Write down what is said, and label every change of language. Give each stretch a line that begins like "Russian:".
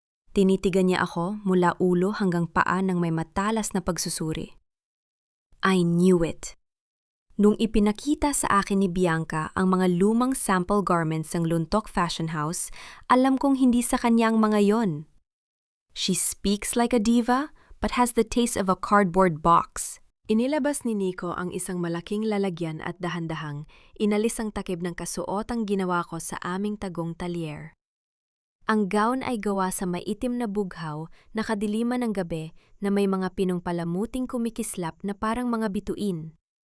Filipino: Tinitigan niya ako mula ulo hanggang paa ng may matalas na pagsusuri.
English: I knew it.
Filipino: Nung ipinakita sa akin ni Bianca ang mga lumang sample garments ng Luntok Fashion House, alam kong hindi sa kanya ang mga yon.
English: She speaks like a diva, but has the taste of a cardboard box.
Filipino: Inilabas ni Nico ang isang malaking lalagyan at dahan-dahang inalis ang takip ng kasuotang ginawa ko sa aming tagong talyer. Ang gown ay gawa sa maitim na bughaw na kadiliman ng gabi na may mga pinong palamuting kumikislap na parang mga bituin.